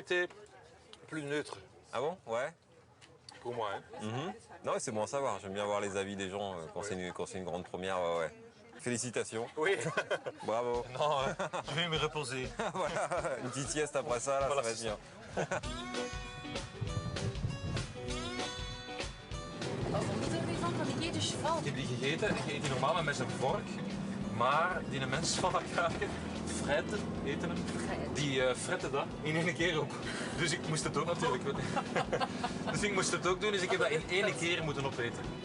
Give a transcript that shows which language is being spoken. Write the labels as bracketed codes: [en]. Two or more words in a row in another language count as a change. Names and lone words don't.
[fr] Ici, le goût était plus neutre. Ah bon? Ouais. Pour moi, hein. Non, c'est bon à savoir. J'aime bien voir les avis des gens quand c'est une grande première. Ouais, ouais. Félicitations. Oui. Bravo. Non, je vais me reposer. Voilà, une petite sieste après ça, là, Voilà, ça va être c'est bien. [nl] Wat vond je ervan van die gete cheval? Ik heb die gegeten. Ik eet die normaal met zijn vork. Maar die mensen van dat kraken, fretten eten hem, die fretten dat in één keer op. Dus ik moest het ook natuurlijk. Dus ik moest het ook doen, dus ik heb dat in één keer moeten opeten.